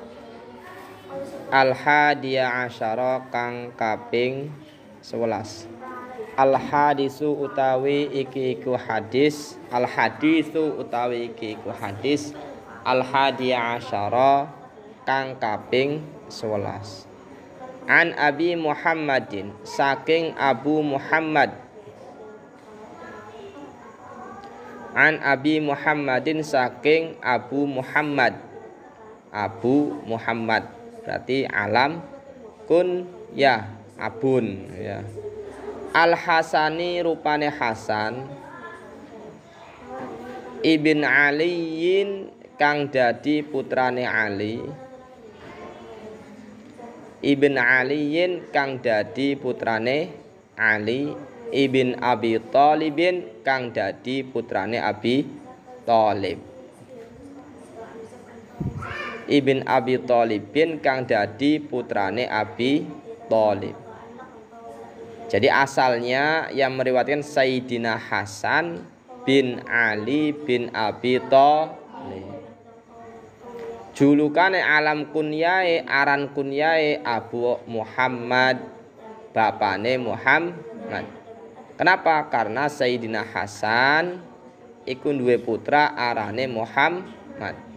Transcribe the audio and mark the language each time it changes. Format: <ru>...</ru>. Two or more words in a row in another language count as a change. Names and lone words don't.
<ar>الحادي عشر</ar> <jv>kang kaping 11.</jv> <ar>الحديث</ar> <jv>utawi iki iku hadis.</jv> <ar>الحديث</ar> <jv>utawi iki iku hadis.</jv> <ar>الحادي عشر</ar> <jv>kang kaping 11.</jv> <ar>عن أبي محمد</ar> <jv>saking Abu Muhammad.</jv> <ar>عن أبي محمد</ar> <jv>saking Abu Muhammad. Abu Muhammad berarti alam kun ya abun ya. Al Hasani rupane Hasan Ibn Aliyin kang dadi putrane Ali. Ibn Aliyin kang dadi putrane Ali. Ibn Abi Thalibin kang dadi putrane Abi Thalib. Ibn Abi Thalibin kang dadi putrane Abi Thalib.</jv> <id>Jadi asalnya yang meriwayatkan Sayyidina Hasan bin Ali bin Abi Thalib.</id> <jv>Julukane alam kunyae aran kunyae Abu Muhammad, bapane Muhammad.</jv> <id>Kenapa? Karena</id> <jv>Sayyidina Hasan iku duwe putra arane Muhammad.</jv>